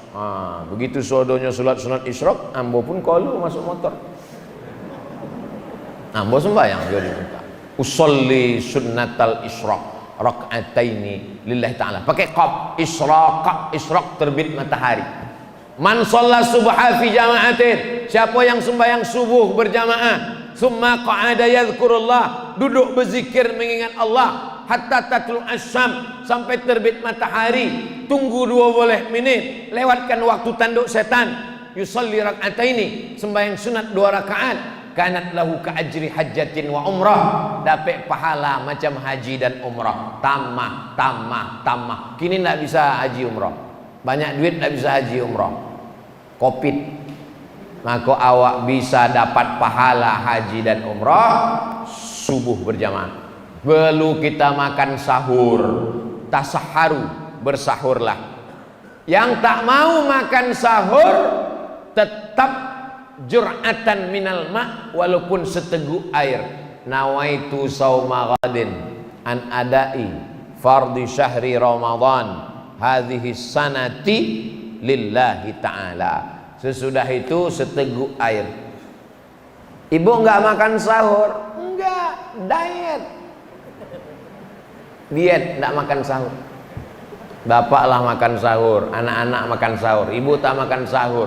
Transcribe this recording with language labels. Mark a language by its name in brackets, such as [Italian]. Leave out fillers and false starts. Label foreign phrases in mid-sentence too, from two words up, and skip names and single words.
[Malay] Begitu sodonya sholat sunat isyraq, ambo pun kalau masuk motor, ambo sembahyang jadi minta [Arabic] أصلي سنة الإشراق ركعتين لله تعالى. [Malay] Pakai qaf, isyraq terbit matahari. [Arabic] من صلى الصبح في جماعة, [Malay] siapa yang sembahyang subuh berjamaah, [Arabic] ثم قعد يذكر الله, [Malay] duduk berzikir mengingat Allah, [Arabic] حتى تطلع الشمس, [Malay] sampai terbit matahari, tunggu 2 menit, lewatkan waktu tanduk setan, [Arabic] يصلي ركعتين, [Malay] sembahyang sunat 2 rakaat, [Arabic] كانت له كأجر حجة وعمرة, [Malay] dapat pahala macam haji dan umrah. [Arabic] Tamah. [Malay] Kini tidak bisa haji umrah, banyak duit tidak bisa haji umrah, Covid. Maka awak bisa dapat pahala haji dan umrah subuh berjamaah. Perlu kita makan sahur, tasaharu, bersahurlah. Yang tak mau makan sahur tetap [Arabic] جرعة من الماء, [Malay] walaupun seteguk air. [Arabic] نويت صوم غد عن أداء فرض شهر رمضان هذه السنة لله تعالى. [Malay] Sesudah itu seteguk air. [Indonesian] Ibu enggak makan sahur? Enggak, diet. [Malay] Diet, enggak makan sahur. Bapaklah makan sahur, anak-anak makan sahur, ibu tak makan sahur.